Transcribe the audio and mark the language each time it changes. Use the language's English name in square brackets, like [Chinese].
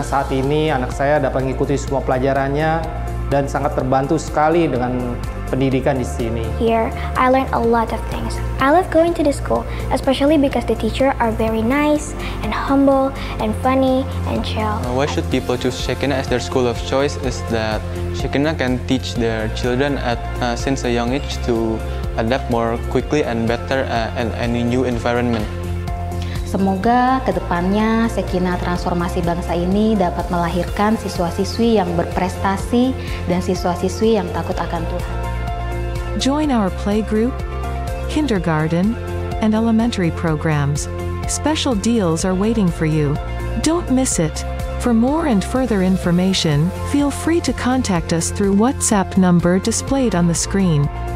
[Indonesian] Saat ini anak saya dapat mengikuti semua pelajarannya dan sangat terbantu sekali dengan pendidikan di sini. [English] Here, I learned a lot of things. I love going to the school, especially because the teachers are very nice and humble and funny and chill. Why should people choose Shekinah as their school of choice is that Shekinah can teach their children since a young age to adapt more quickly and better in any new environment. [Indonesian] Semoga kedepannya Shekinah Transformasi Bangsa ini dapat melahirkan siswa-siswi yang berprestasi dan siswa-siswi yang takut akan Tuhan. [English] Join our playgroup, kindergarten, and elementary programs. Special deals are waiting for you. Don't miss it. For more and further information, feel free to contact us through WhatsApp number displayed on the screen.